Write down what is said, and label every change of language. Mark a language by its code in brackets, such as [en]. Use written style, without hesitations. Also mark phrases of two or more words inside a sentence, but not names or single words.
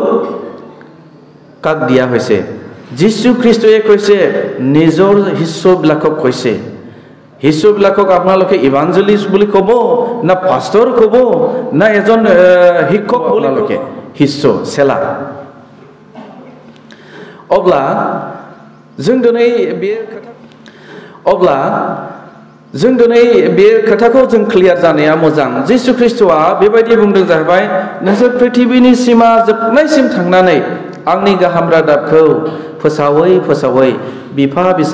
[as] কাক দিয়া হৈছে যীশু খ্ৰীষ্টই কৈছে নিজৰ শিষ্যবিলাকক কৈছে শিষ্যবিলাকক আপোনালোকে ইভাঞ্জেলিষ্ট বুলি ক'ব না পাষ্টৰ ক'ব না এজন শিক্ষক বুলি লোকে শিষ্য চেলা [brx] অবলা जों दिनै बे खोथाखौ जों क्लियार जानाया मोजां যীशु ख्रीष्टआ बेबायदि बुंदों जाहैबाय नोंसोर पृथ्वीनि सीमा जोबनायसिम थांनानै आंनि गाहाम रादाबखौ फोसावै बिफा बिसा